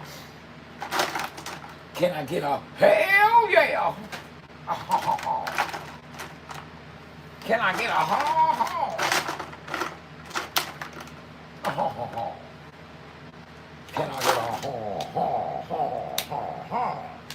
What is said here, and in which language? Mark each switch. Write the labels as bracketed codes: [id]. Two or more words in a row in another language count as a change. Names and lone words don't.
[en] Can I get a hell yeah? Can I get a ha ha? Can I get a ha ha ha ha ha?